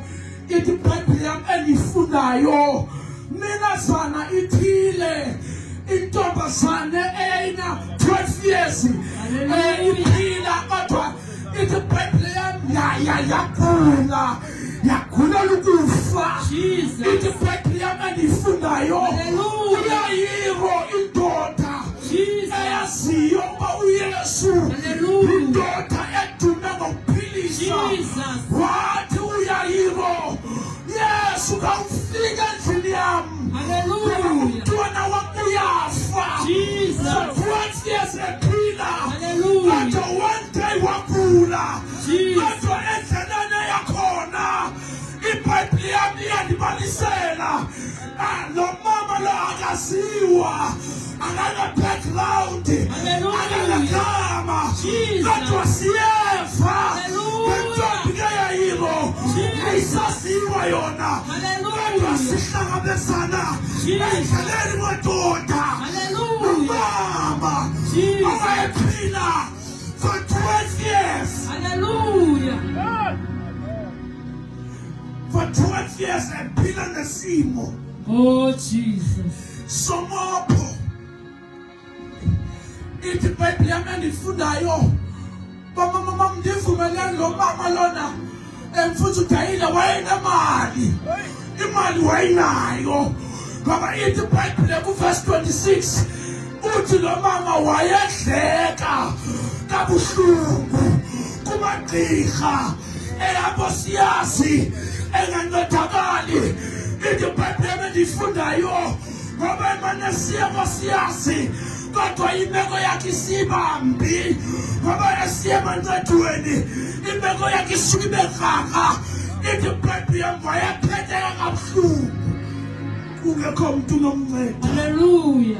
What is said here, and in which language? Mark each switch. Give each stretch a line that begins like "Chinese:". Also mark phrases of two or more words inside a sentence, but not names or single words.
Xhosa: Ithi iBhayibhile yami endiyifundayo, minazana ithile, intombazane eyayina 12 years iphila, kodwa ithi iBhayibhile yami yagula lukufa. Ithi iBhayibhile yami endiyifundayo, uYayiro indoda eyaziyo uba uYesu indoda edume ngokuphilisa, wathi uYayiro, Yesu kawufika endlini yami, umntwana wami uyafa. 12 years ephila, kodwa
English: one day
Xhosa: wagula. Kodwa endleleni yakhona iBhayibhile yami iyandibalisela, lo mama lo akaziwa, akana-background, akanagama, kodwa siyeva ngentombi yona. Hallelujah. Kodwa sihlangabezana endleleni madoda nomama owayephila
English: for 12 years.
Xhosa: Hallelujah.
English: For 12 years
Xhosa: ephila nesimo.
English: Oh Jesus.
Xhosa: Somapho. Ithi iBhayibheli yami endifundayo. Mama ndivumelani lo mama lona. Mfuthu Dayila wayenemali. Imali wayinayo. Ngoba ithi iBhayibheli ku-verse 26 uthi lo mama wayedleka kabuhlungu kumagqirha eyabosiyasi engancedakali. Ithi iBhayibheli yami endifundayo ngoba emane siya kosiyasi kodwa imeko yakhe isibambi ngoba esiya emancedweni imeko yakhe isuke ibe raka. Ithi iBhayibheli yami wayephetheka kabuhlungu kungekho mntu nomnceda. Hallelujah.